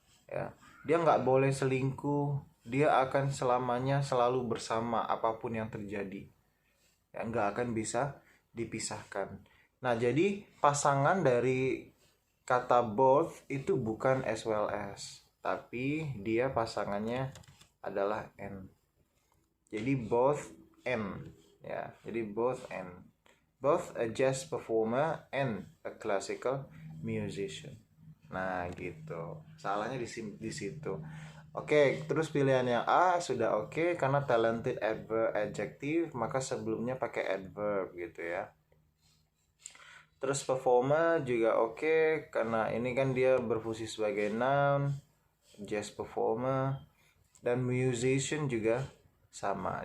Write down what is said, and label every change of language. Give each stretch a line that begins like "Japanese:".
Indonesian: Ya, dia nggak boleh selingkuh. Dia akan selamanya selalu bersama apapun yang terjadi. Ya, nggak akan bisa dipisahkan. Nah, jadi pasangan dari kata both itu bukan as well as, tapi dia pasangannya adalah and. Jadi both and, ya. Jadi both and.
English: Both a jazz performer and a classical musician.
Indonesian: Nah, gitu. Salahnya di situ. Oke, terus pilihan yang A sudah oke karena talented adjective, maka sebelumnya pakai adverb gitu ya. Terus performer juga oke karena ini kan dia berfungsi sebagai noun, jazz performer, dan musician juga sama.